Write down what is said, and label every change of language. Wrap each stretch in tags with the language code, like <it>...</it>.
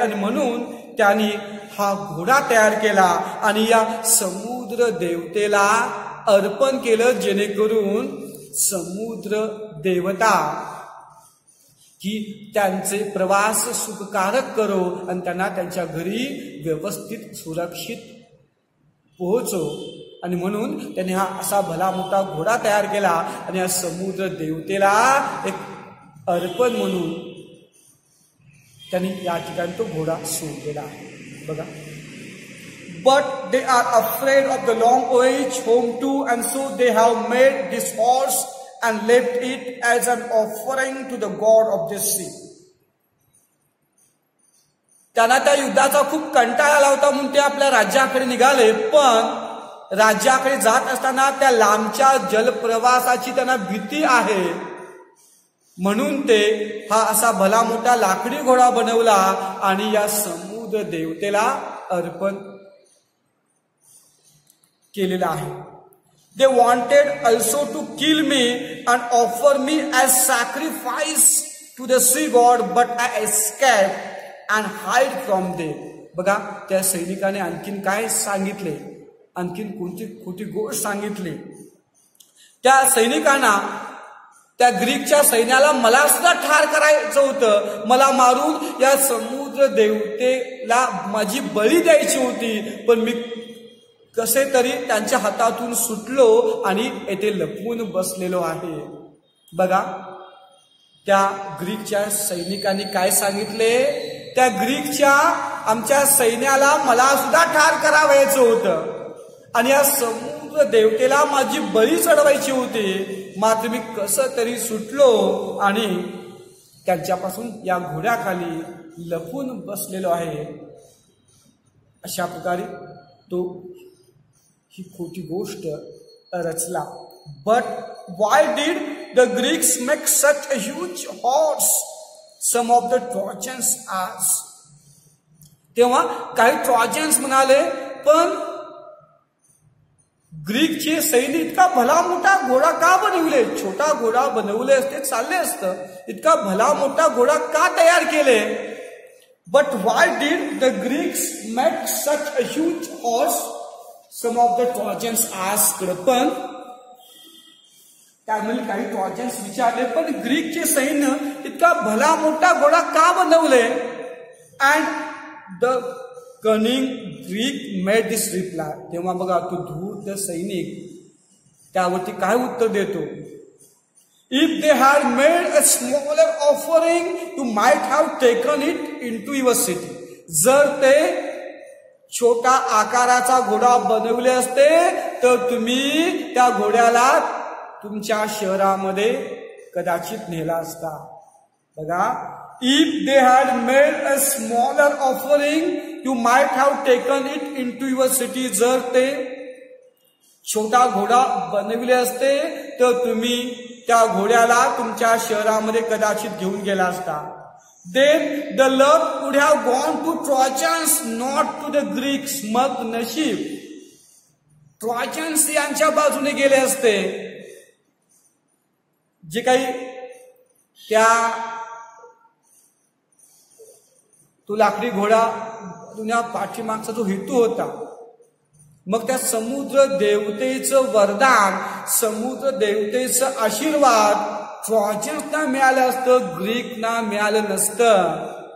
<mr>आणि म्हणून त्यांनी हा घोडा तयार केला आणि या समुद्र देवतेला अर्पण केलं, जेणेकरून समुद्र देवता की त्यांचे प्रवास सुखकारक करो आणि त्यांना त्यांच्या घरी व्यवस्थित सुरक्षित पोहोचो. आणि म्हणून त्यांनी हा असा भला मोठा घोडा तयार केला आणि या समुद्र देवतेला एक अर्पण म्हणून त्यांनी या ठिकाणी तो घोडा सोडलेला आहे.</mr> <en>बघा, but they are afraid of the long voyage home too, and so they have made this horse and left it as an offering to the god of the sea.</en> <mr>त्यांना त्या युद्धाचा खूप कंटाळा आला होता म्हणून ते आपल्या राज्याकडे निघाले. पण राज्याकडे जात असताना त्या लांबच्या जलप्रवासाची त्यांना भीती आहे, म्हणून ते हा असा भला मोठा लाकडी घोडा बनवला आणि या समुद्र देवतेला अर्पण केलेला आहे.</mr> <en>They wanted also to kill me and offer me as sacrifice to the sea god, but I escaped and hid from them.</en> <mr>बघा, त्या सैनिकाने आणखीन काय सांगितले, आणखीन कोणती खोटी गोष्ट सांगितली. त्या सैनिकांना, त्या ग्रीकच्या सैन्याला मला सुद्धा ठार करायचं होतं, मला मारून या समुद्र देवतेला माझी बळी द्यायची होती, पण मी कसे तरी त्यांच्या हातातून सुटलो आणि येथे लपवून बसलेलो आहे. बघा, त्या ग्रीकच्या सैनिकांनी काय सांगितले, त्या ग्रीकच्या आमच्या सैन्याला मला सुद्धा ठार करावायचं होतं आणि या समुद्र देवतेला माझी बळी चढवायची होती, मात्र मी कसं तरी सुटलो आणि त्यांच्यापासून या घोड्याखाली लपून बसलेलो आहे. अशा प्रकारे तो ही खोटी गोष्ट रचला.</mr> <en>But why did the Greeks make such a huge horse, some of the Trojans asked.</en> <mr>तेव्हा काही ट्रॉजन्स म्हणाले, पण ग्रीकचे सैन्य इतका भला मोठा घोडा का बनवले, छोटा घोडा बनवले असते चालले असतं, इतका भला मोठा घोडा का तयार केले.</mr> <en>But why did the Greeks make such a huge horse, some of the Trojans asked.</en> <mr>पण त्यामुळे काही ट्रॉजन्स विचारले, पण ग्रीकचे सैन्य इतका भला मोठा घोडा का बनवले.</mr> <en>And the cunning Greek made this reply.</en> <mr>तेव्हा बघा, तो धूर्त सैनिक त्यावरती काय उत्तर देतो,</mr> <en>If they had made a smaller offering you might have taken it into your city.</en> <mr>जर ते छोटा आकाराचा घोडा बनवले असते तर तुम्ही त्या घोड्याला तुमच्या शहरामध्ये कदाचित नेला असता.</mr> <en>बघा, if they had made a smaller offering you might have taken it into your city.</en> <mr>जर ते छोटा घोडा बनविले असते तर तुम्ही त्या घोड्याला तुमच्या शहरामध्ये कदाचित घेऊन गेला असता.</mr> <en>Then the luck would have gone to Trojans, not to the Greeks.</en> <mr>मग नशीब ट्रॉजन्स यांच्या बाजूने गेले असते. जे काही त्या तो लाकडी घोडा दुनिया पाठीमागचा जो हेतू होता, मग त्या समुद्र देवतेचं वरदान, समुद्र देवतेचं आशीर्वाद ट्रॉजन्सना मिळालं असतं, ग्रीकना मिळालं नसतं.</mr>